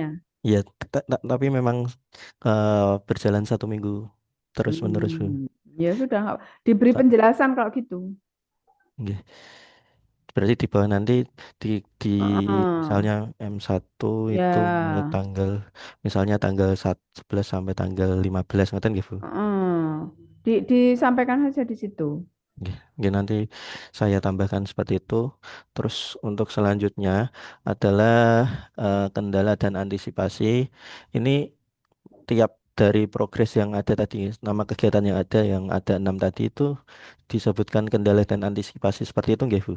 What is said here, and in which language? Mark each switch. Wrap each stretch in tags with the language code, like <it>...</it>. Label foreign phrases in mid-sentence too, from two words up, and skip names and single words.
<id>Iya, tapi memang berjalan 1 minggu terus menerus, Bu. Hmm, ya sudah, diberi Sa- penjelasan kalau gitu. nggih. Berarti di bawah nanti di Heeh. misalnya M1 itu mulai Ya, tanggal misalnya tanggal 11 sampai tanggal 15</id> <jv>ngeten nggih,</jv> <id>Bu. heeh. Disampaikan saja di situ. Oke, oke, nanti saya tambahkan seperti itu. Terus untuk selanjutnya adalah kendala dan antisipasi. Ini tiap dari progres yang ada tadi, nama kegiatan yang ada 6 tadi itu disebutkan kendala dan antisipasi seperti itu nggih, Bu?</id>